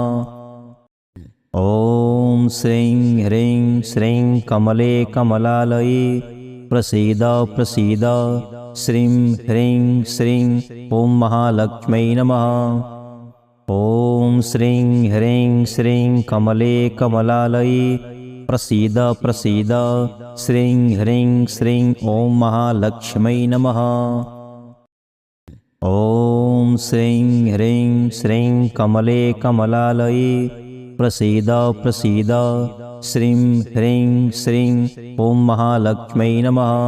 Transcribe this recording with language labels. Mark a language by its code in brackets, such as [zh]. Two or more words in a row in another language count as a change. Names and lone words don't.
[sa] ઓમ શ્રીં હ્રીં શ્રીં કમલે કમલાલયે પ્રસીદ પ્રસીદ. શ્રીં હ્રીં શ્રીં ઓમ મહાલક્ષ્મ્यै નમઃ. ઓમ શ્રીં હ્રીં શ્રીં કમલે કમલાલયે प्रसीद प्रसीद श्रीं ह्रीं श्रीं ॐ महालक्ष्मै नमः। ॐ श्रीं ह्रीं श्रीं कमले कमलालये प्रसीद प्रसीद श्रीं ह्रीं श्रीं ॐ महालक्ष्मै नमः।